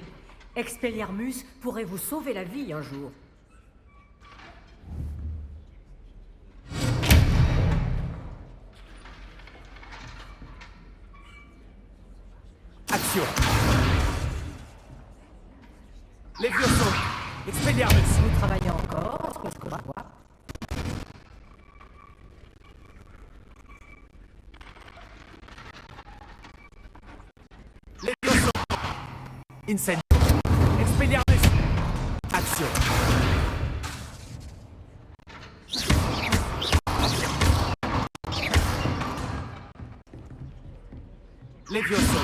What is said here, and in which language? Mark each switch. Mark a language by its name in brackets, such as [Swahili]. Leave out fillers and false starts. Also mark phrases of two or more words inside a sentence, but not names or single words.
[French] Expelliarmus pourrait vous sauver la vie un jour. Action! Levioso! Expelliarmus! Vous travaillez encore? Qu'est-ce qu'on va voir? Levioso! Incendio! Expelliarmus! Action! Levioso!